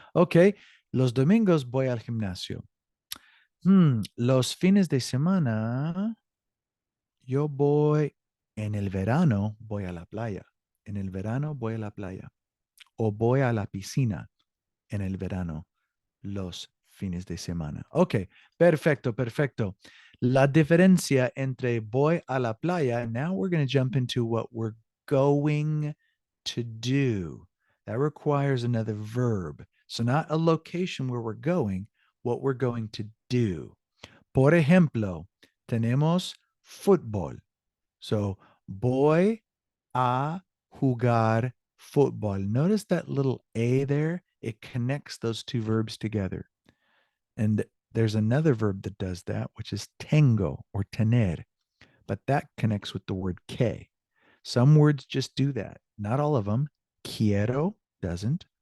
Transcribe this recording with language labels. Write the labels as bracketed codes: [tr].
[es] Ok, los domingos voy al gimnasio. Los fines de semana, yo voy, en el verano voy a la playa. En el verano voy a la playa. O voy a la piscina en el verano, los fines de semana. Ok, perfecto, perfecto. La diferencia entre voy a la playa, [en] now we're going to jump into what we're going to do. That requires another verb. So not a location where we're going, what we're going to do. [es] Por ejemplo, tenemos fútbol. So voy a jugar football. [en] Notice that little A there? It connects those two verbs together. And there's another verb that does that, which is tengo or tener, but that connects with the word que. Some words just do that. Not all of them. Quiero doesn't.